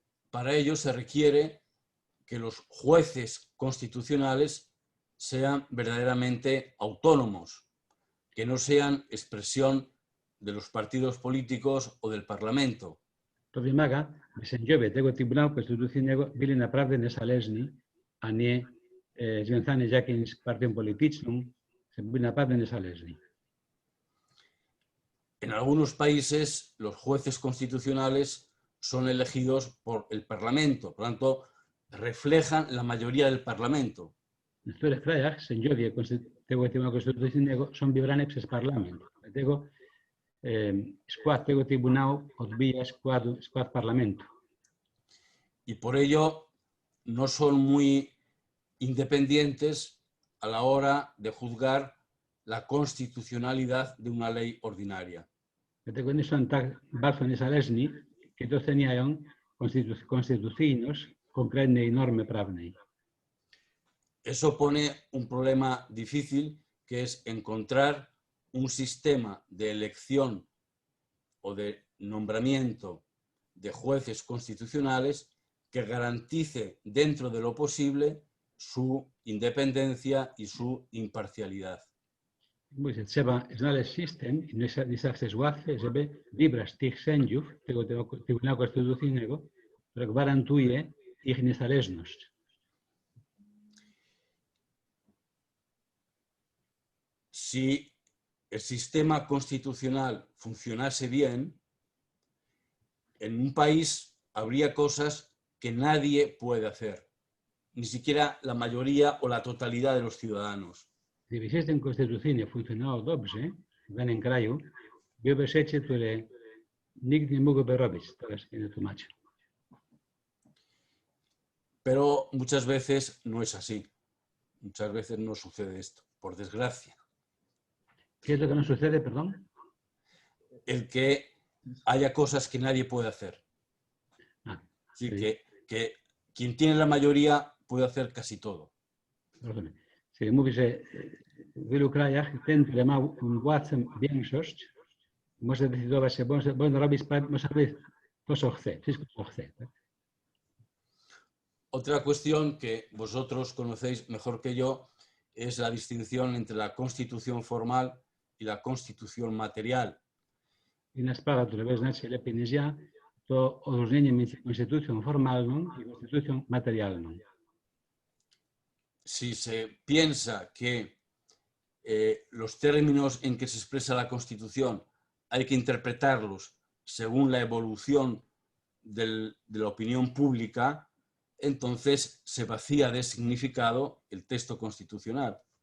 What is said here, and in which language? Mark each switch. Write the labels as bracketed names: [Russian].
[Spanish] Para ello se requiere que los jueces constitucionales sean verdaderamente autónomos, que no sean expresión de los partidos políticos o del Parlamento. [Polish] To wymaga, by sędziowie tego Trybunału Konstytucyjnego byli naprawdę niezależni, a nie związani z jakimś partią polityczną, żeby byli naprawdę niezależni. [Spanish] En algunos países los jueces constitucionales son elegidos por el Parlamento, por lo tanto reflejan la mayoría del Parlamento. [Polish] W niektórych krajach sędziowie tego Trybunału Konstytucyjnego są wybrani przez parlament. Dlatego skład tego Trybunału odbija skład parlamentu. [Spanish] Y por ello no son muy independientes a la hora de juzgar la constitucionalidad de una ley ordinaria. [Polish] Dlatego nie są tak bardzo niezależni, kiedy oceniają konstytucyjność konkretnej normy prawnej. [Spanish] Eso pone un problema difícil, que es encontrar un sistema de elección o de nombramiento de jueces constitucionales que garantice dentro de lo posible su independencia y su imparcialidad. [Polish] Trzeba znaleźć system i nie zawsze jest łatwe, żeby wybrać tych sędziów tego Trybunału Konstytucyjnego, który gwarantuje ich niezależność. [Spanish] Si el sistema constitucional funcionase bien, en un país habría cosas que nadie puede hacer, ni siquiera la mayoría o la totalidad de los ciudadanos. [Polish] Gdyby system konstytucyjny funkcjonował dobrze w danym kraju, były rzeczy, które nikt nie mógłby robić. Teraz nie tłumaczę. [Spanish] Pero muchas veces no es así. Muchas veces no sucede esto, por desgracia. ¿Qué es lo que no sucede, perdón? El que haya cosas que nadie puede hacer. Así sí. Que quien tiene la mayoría puede hacer casi todo. [Polish] Czyli mówi, że w wielu krajach ten, który ma władzę, większość, może decydować się, bo on robi to, co chce, wszystko, co chce. Tak? [Spanish] Otra cuestión que vosotros conocéis mejor que yo es la distinción entre la constitución formal y la constitución material. [Polish] Inna sprawa, która wy znacie lepiej niż ja, to odróżnienie między konstytucją formalną i konstytucją materialną. [Spanish] Si se piensa que los términos en que se expresa la Constitución hay que interpretarlos según la evolución de la opinión pública, entonces se vacía de significado el texto constitucional.